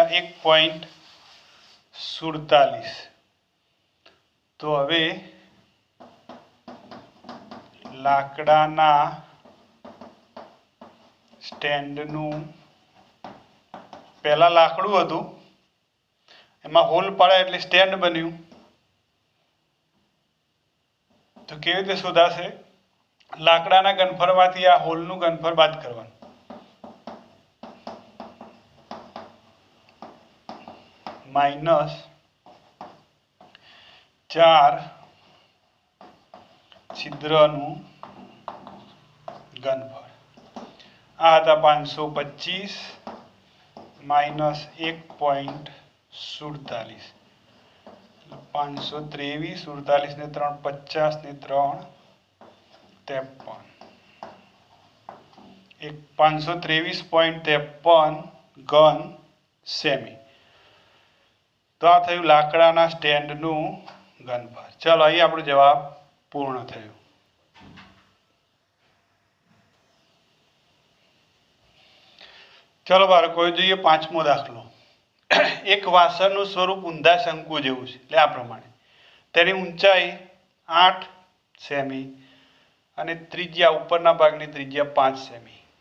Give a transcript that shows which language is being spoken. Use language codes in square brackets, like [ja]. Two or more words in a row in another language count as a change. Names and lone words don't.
[gu] 1.47 તો હવે લાકડાના સ્ટેન્ડનું પહલા લાકડું હતું એમાં હોલ પાડ્યા એટલે સ્ટેન્ડ બન્યું તો કેવી રીતે શોધાશે લાકડાના ઘનફળમાંથી આ હોલનું ઘનફળ બાદ કરવાનું માઇનસ 4 છિદ્રનું ઘનફળ આ થા 525 માઇનસ 1.47 523 47 ને 3 50 ને 3 53 523.53 ઘન સેમી તો આ થયું લાકડાના સ્ટેન્ડનું ઘનફળ ચલો અહીં આપણો જવાબ પૂર્ણ થયો ચલો બાળકો જોઈએ પાંચમો દાખલો एक વાસણનું સ્વરૂપ ઊંધા શંકુ જેવું છે એટલે આ પ્રમાણે તેની ઊંચાઈ 8 સેમી અને ત્રિજ્યા ઉપરના ભાગની ત્રિજ્યા 5 સેમી